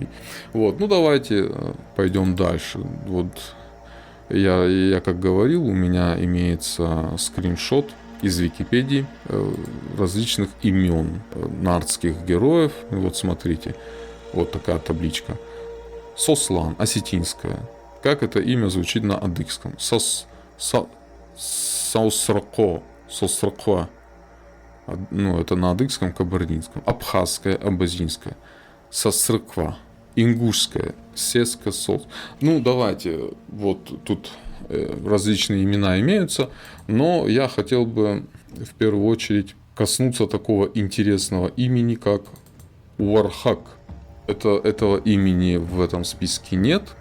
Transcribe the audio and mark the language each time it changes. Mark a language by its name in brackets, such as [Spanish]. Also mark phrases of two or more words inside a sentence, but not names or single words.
[Russian] Вот, ну давайте пойдем дальше. Вот я как говорил, у меня имеется скриншот из Википедии различных имен нардских героев. Вот смотрите, вот такая табличка. Сослан, осетинская. Как это имя звучит на адыгском? Саусрако. Сосрако. Ну, это на адыгском, кабардинском. Абхазская, абазинская. Сосрыква. Ингушская. Сеска, сос. Ну, давайте. Вот тут различные имена имеются. Но я хотел бы в первую очередь коснуться такого интересного имени, как Уархак. Этого имени в этом списке нет.